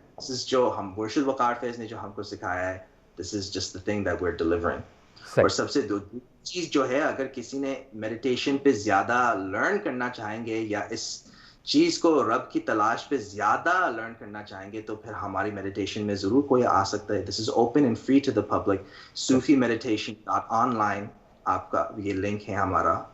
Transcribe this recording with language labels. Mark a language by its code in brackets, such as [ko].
[en] This is [ur] جو ہم مرشد وقار فیض نے جو ہم کو سکھایا ہے. [en] This is just the thing that we're delivering. [ur] اور سب سے دوسری چیز جو ہے، اگر کسی نے میڈیٹیشن پہ زیادہ لرن کرنا چاہیں گے یا اس چیز کو رب کی تلاش پہ زیادہ لرن کرنا چاہیں گے تو پھر ہماری میڈیٹیشن میں ضرور کوئی آ سکتا ہے. [en] This is open and free to the public. Sufi meditation [ur] آپ کا یہ لنک ہے ہمارا.